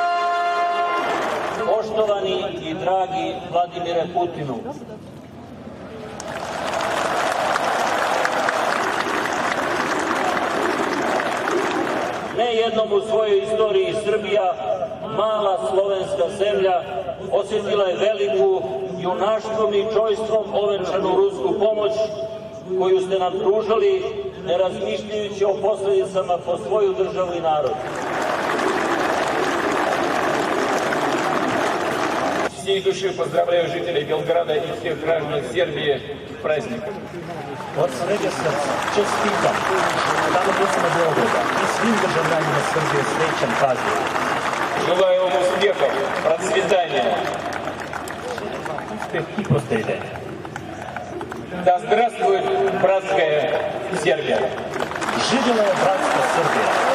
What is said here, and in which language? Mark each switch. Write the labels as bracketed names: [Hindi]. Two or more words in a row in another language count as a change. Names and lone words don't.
[Serbian] Poštovani i dragi Vladimire Putinu, ne jednom u svojoj istoriji Srbija, mala slovenska zemlja, osjetila je veliku junaštvom i čojstvom ovenčanu rusku pomoć koju ste nam pružali, ne razmišljajući o posledicama po svoju državu i narod. [Russian] Всей души поздравляю жителей Белграда и всех граждан Сербии с праздником. [Serbian] Od svega srca čestitam stanovnicima Beograda i svim državljanima Srbije srećan praznik. [Russian] Желаю вам успехов, процветания. [Serbian] Uspeh i prosperiteta. [Russian] Да здравствует братская Сербия. [Serbian] Živjela je bratska Srbija.